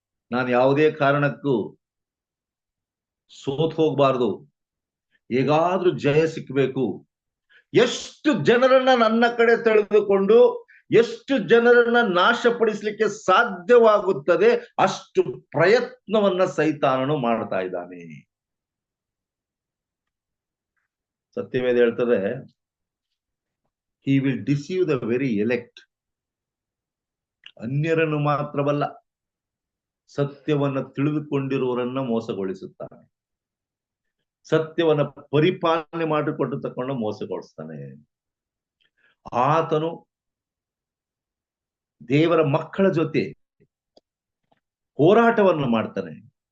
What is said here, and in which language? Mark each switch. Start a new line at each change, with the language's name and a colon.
Kannada: ನಾನು ಯಾವುದೇ ಕಾರಣಕ್ಕೂ ಸೋತ್ ಹೋಗ್ಬಾರ್ದು, ಹೇಗಾದ್ರೂ ಜಯ ಸಿಕ್ಕಬೇಕು. ಎಷ್ಟು ಜನರನ್ನ ನನ್ನ ಕಡೆ ತೆಗೆದುಕೊಂಡು ಎಷ್ಟು ಜನರನ್ನ ನಾಶಪಡಿಸಲಿಕ್ಕೆ ಸಾಧ್ಯವಾಗುತ್ತದೆ ಅಷ್ಟು ಪ್ರಯತ್ನವನ್ನ ಸೈತಾನನು ಮಾಡ್ತಾ ಇದ್ದಾನೆ. ಸತ್ಯವೇದ ಹೇಳ್ತದೆ,
English: he will deceive the very elect.
Kannada: ಅನ್ಯರನ್ನು ಮಾತ್ರವಲ್ಲ, ಸತ್ಯವನ್ನ ತಿಳಿದುಕೊಂಡಿರುವವರನ್ನ ಮೋಸಗೊಳಿಸುತ್ತಾನೆ. ಸತ್ಯವನ್ನ ಪರಿಪಾಲನೆ ಮಾಡಿಕೊಂಡು ತಕೊಂಡು ಮೋಸಗೊಳಿಸ್ತಾನೆ. ಆತನು ದೇವರ ಮಕ್ಕಳ ಜೊತೆ ಹೋರಾಟವನ್ನು ಮಾಡ್ತಾನೆ.